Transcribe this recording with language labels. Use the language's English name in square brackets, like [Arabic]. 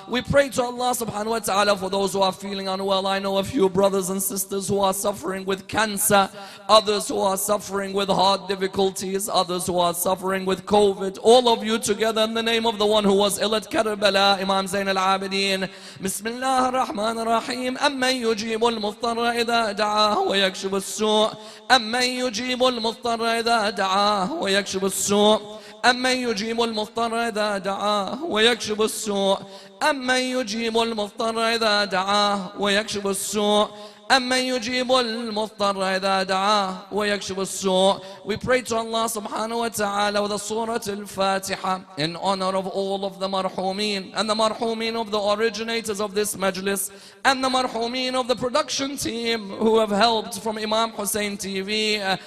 [English] We pray to Allah subhanahu wa ta'ala for those who are feeling unwell. I know a few brothers and sisters who are suffering with cancer, others who are suffering with heart difficulties, others who are suffering with COVID. All of you together in the name of the one who was ill at Karbala, Imam Zain al-Abidin. [Arabic] Bismillah ar-Rahman ar-Rahim. Amman yujibu al-muftarra idha da'ah wa yakshib al-su' Amman yujibu al-muftarra idha da'ah wa yakshib al-su' أمن يجيب المضطر إذا دعاه ويكشف السوء أمن يجيب المضطر إذا دعاه ويكشف السوء أمن يجيب المضطر إذا دعاه ويكشف السوء. [English] We pray to Allah subhanahu wa ta'ala with the Surah Al-Fatiha in honor of all of the marhumin and the marhumin of the originators of this majlis and the marhumin of the production team who have helped from Imam Hussein TV.